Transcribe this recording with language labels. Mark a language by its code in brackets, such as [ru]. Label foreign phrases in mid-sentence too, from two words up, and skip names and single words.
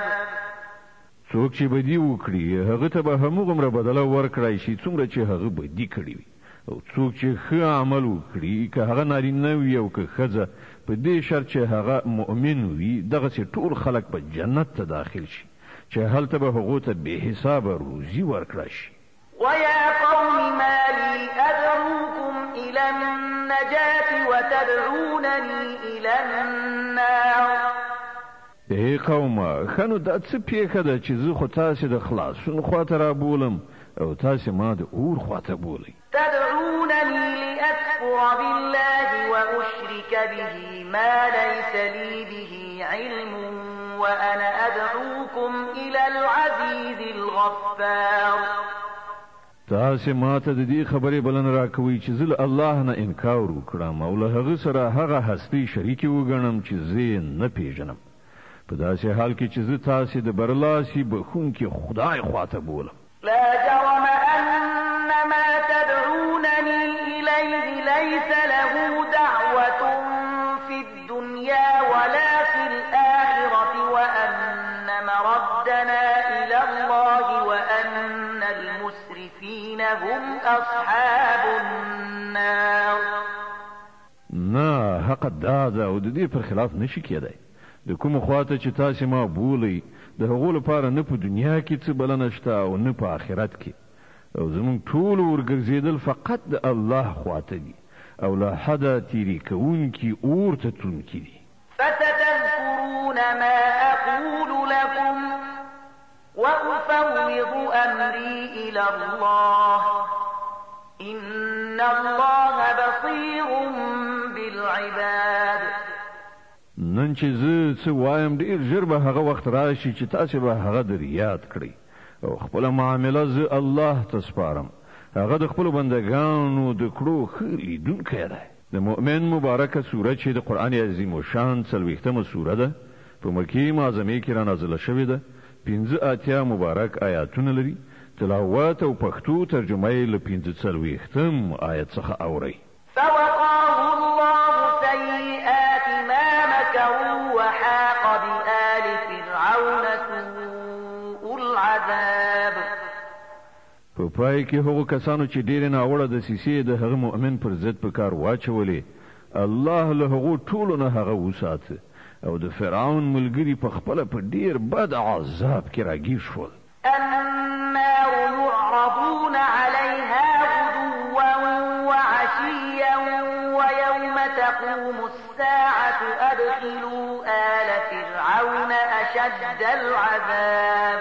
[ps] څوک چې بدی وکړي هغه ته به همغومره بدله ورکړای شي څومره چې هغه بدی کړی وي او څوک چې ښه عمل وکړي که هغه نارینه وي او که ښځه په دې شرط چې هغه مؤمن وي دغسې ټول خلک په جنت ته داخل شي چې هلته به هغو ته بې حسابه روزي ورکړه شي. [ar] ويا قوم ما لي أدعوكم إلى النجاة وتدعونني إلى النار. [ps] ای قومه ښه نو دا څه پیښه ده چې زه خو تاسې د خلاصون خواته رابولم او تاسې ما د اور خواته بولئ. [ar] تدعونني لأكفر بالله وأشرك به ما ليس لي به علم وأنا أدعوكم إلى العزيز الغفار. [ps] تاسې ما ته د دې خبرې بلنه راکوئ چې زه له الله نه انکار وکړم او له هغه سره هغه هستۍ شریکې وګڼم چې زه یې نه پیژنم په داسې حال کې چې زه تاسې د برلاسي بخونکي خدای خواته بولم. [ar] لا جرم أن ما تدعونني إليه ليس له دعوة في الدنيا ولا في الآخرة وأن مردنا إلى الله وأن المسرفين هم أصحاب النار. [ps] نه حق داده او د دې پر خلاف نشي کېدی. د کوم خواته چې تاسې ما بولئ د هغو لپاره نه په دنیا کې څه بلنه شته او نه په آخرت کې او زموږ ټول ورګرځېدل فقط د الله خواته دي او له حده تیرې کوونکي اور ته تلونکي دي. [ar] فستذكرون ما أقول لكم وأفوض أمري إلى الله إن الله بصير بالعباد. [ps] نن چې زه څه وایم ډېر ژر به هغه وخت راشي چې تاسې به هغه در یاد کړئ او خپله معامله زه الله ته سپارم. هغه د خپلو بندګانو د کړو ښه لیدونکی دی. د مؤمن مبارکه سوره چې د قرآن عظیم الشان 40مه سوره ده په مکې معظمې کې رانازله شوې ده 85 مبارک آیاتونه لري. تلاوت او پښتو ترجمه یې له 45 آیت څخه اورئ. [ar] فوقاه الله سيئات ما مكروا وحاق بآل فرعون سوء العذاب. [ps] په پای کې هغو کسانو چې ډېرې ناوړه دسیسې د هغه مؤمن پر ضد په کار واچولې الله له هغو ټولو نه هغه وساته او د فرعون ملګري په خپله په ډېر بد عذاب کې راګیر شول. [ar] النار يعرضون عليها غدوا وعشيا ويوم تقوم الساعة أدخلوا آل فرعون أشد العذاب.